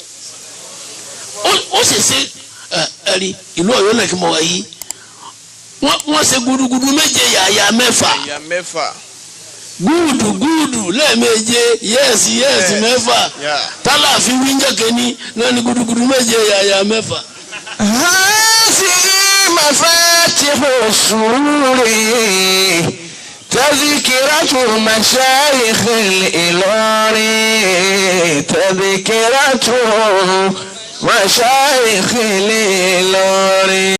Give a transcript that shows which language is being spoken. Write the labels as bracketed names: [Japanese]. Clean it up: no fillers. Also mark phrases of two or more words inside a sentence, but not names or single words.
[Yoruba] ó sì ṣe ẹ̀rí ìlú Ọ̀yọ́ náà kí mo wá yìí wọ́n ṣe gudugudu méje yàyà mẹ́fà gúdù lẹ́ẹ̀méje yẹ́ẹ̀sì mẹ́fà tálàfin wíńjẹ́kẹ́ ní náà ní gudugudu méje yàyà mẹ́fà. [Arabic] هذه مفاتيح السرور تذكرة مشايخ الإلوري تذكرة مشايخ الإلوري.